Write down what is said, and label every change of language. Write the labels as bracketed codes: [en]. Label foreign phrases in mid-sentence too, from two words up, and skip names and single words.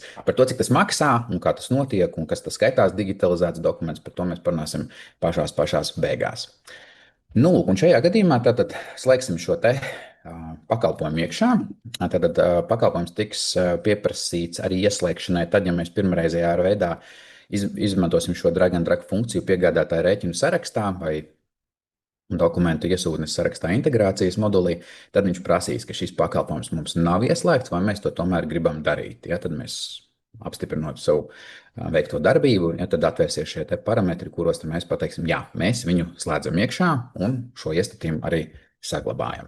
[lv] Par to, cik tas maksā un kā tas notiek un kas tas skaitās digitalizēts dokuments, par to mēs parunāsim pašās beigās. Un šajā gadījumā tātad slēgsim šo pakalpojumu iekšā. Tātad pakalpojums tiks pieprasīts arī ieslēgšanai tad, ja mēs pirmreizējā veidā izmantosim šo [en] drag and drop [lv] funkciju piegādātāju rēķinu sarakstā vai dokumentu iesūtnes sarakstā integrācijas modulī, tad viņš prasīs, ka šis pakalpojums mums nav ieslēgts, vai mēs to tomēr gribam darīt. Ja, tad mēs apstiprinot savu veikto darbību, ja, tad atvērsies šie parametri, kuros mēs pateiksim, jā, mēs viņu slēdzam iekšā un šo iestatījumu arī saglabājam.